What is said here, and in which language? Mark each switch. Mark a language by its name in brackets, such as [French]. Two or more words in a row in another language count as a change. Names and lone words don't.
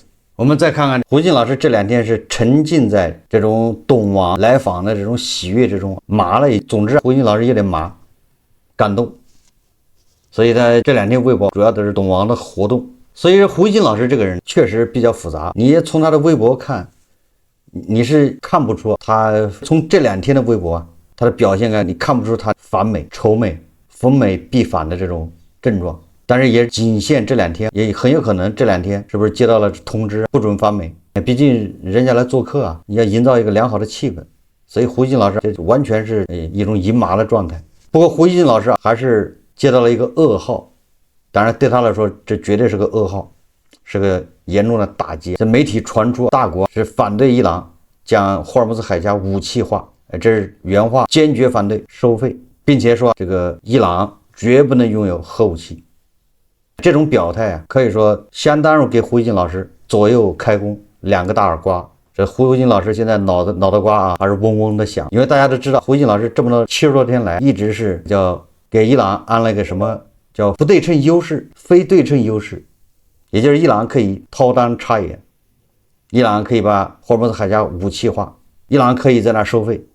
[Chinese] 我們再看看胡鑫老師這2天是沉浸在這種董王來訪的這種喜悅之中，麻了。總之，胡鑫老師有點麻，感動。所以他這2天微博主要都是董王的活動。所以说胡鑫老師這個人確實比較複雜，你也從他的微博看，你是看不出他從這2天的微博他的表現你看不出他反美、仇美、逢美必反的這種症狀。但是也僅限這2天，也很有可能這2天是不是接到了通知不准反美？畢竟人家來做客啊，你要營造一個良好的氣氛。所以胡鑫老師這完全是一種淫麻的狀態。不過胡鑫老師還是接到了一個噩耗。當然對他來說這絕對是個噩耗，是個嚴重的打擊。這媒體傳出大國是反對伊朗將霍爾木茲海峽武器化，這是原話，堅決反對收費，並且說這個伊朗絕不能擁有核武器。這種表態可以說相當於給胡鑫老師左右開弓，2個大耳刮。這胡鑫老師現在腦袋瓜還是嗡嗡的響，因為大家都知道胡鑫老師這麼多70多天來一直是叫給伊朗安了一個什麼叫不對称優勢、非對称優勢，也就是伊朗可以掏襠插眼，伊朗可以把霍尔木茲海峽武器化，伊朗可以在那收費。